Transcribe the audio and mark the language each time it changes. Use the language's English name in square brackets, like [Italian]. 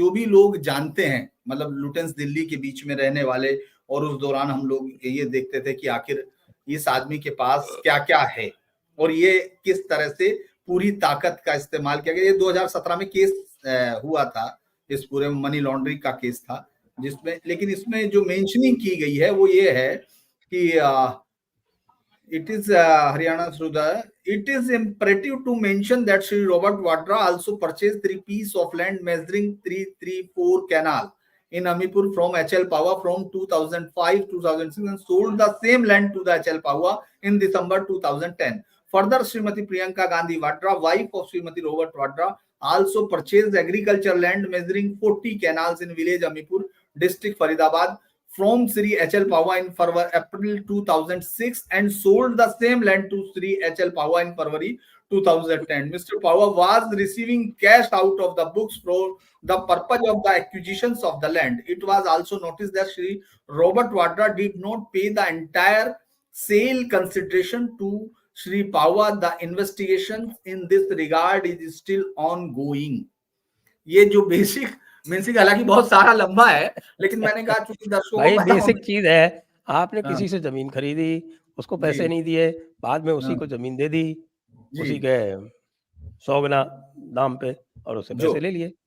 [Hindi] जो भी लोग जानते हैं, मतलब लुटेंस दिल्ली के बीच में रहने वाले, और उस दौरान हम लोग ये देखते थे कि आखिर इस आदमी के पास क्या क्या है और ये किस तरह से पूरी ताकत का इस्तेमाल किया गया। ये 2017 में केस हुआ था, इस पूरे मनी लॉन्ड्रिंग का केस था जिसमें, लेकिन इसमें जो मेंशनिंग की गई है वो ये है कि [English] it is Haryana through the. It is imperative to mention that Sri Robert Vadra also purchased 3 pieces of land measuring 334 canal in Amipur from HL Pawa from 2005-2006 and sold the same land to the HL Pawa in December 2010. Further, Srimati Priyanka Gandhi Vadra, wife of Srimati Robert Vadra, also purchased agriculture land measuring 40 canals in village Amipur, district Faridabad from Sri HL Pawa in April 2006 and sold the same land to Sri HL Pawa in February 2010. Mr. Pawa was receiving cash out of the books for the purpose of the acquisitions of the land. It was also noticed that Sri Robert Vadra did not pay the entire sale consideration to Sri Pawa. The investigation in this regard is still ongoing. [Hindi] ये जो basic मीन्सिंग, हालांकि बहुत सारा लंबा है, लेकिन मैंने कहा चूंकि दर्शकों भाई को बेसिक चीज है, आपने हाँ। किसी से जमीन खरीदी, उसको पैसे नहीं दिए, बाद में उसी को जमीन दे दी, उसी के 100 गुना दाम पे, और उससे पैसे ले लिए।